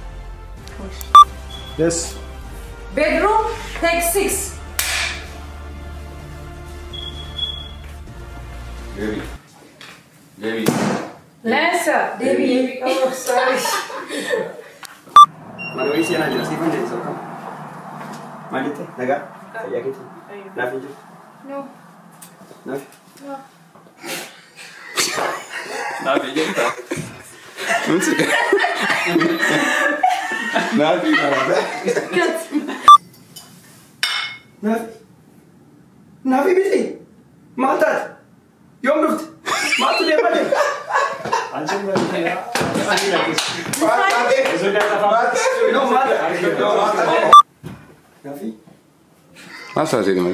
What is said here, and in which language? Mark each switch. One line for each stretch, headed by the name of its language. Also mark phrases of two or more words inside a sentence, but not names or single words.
English: Yes. Bedroom take 6. David. Lesa, Devi. Oh, sorry.
Oromo: Manuel Seenaa jira siifan deemsa akkam. Maal jette? Nagaa? Fayyaa keetii? Naaf hin jiru?
English: No.
Oromo: Naaf? Naaf hin jirta? Naaf hin Naaf hin biti? Maal taate? Yoom dhufte? Maaltu deemaa jira? Anjin baay'ee.
Indonesian: Masa sih ini?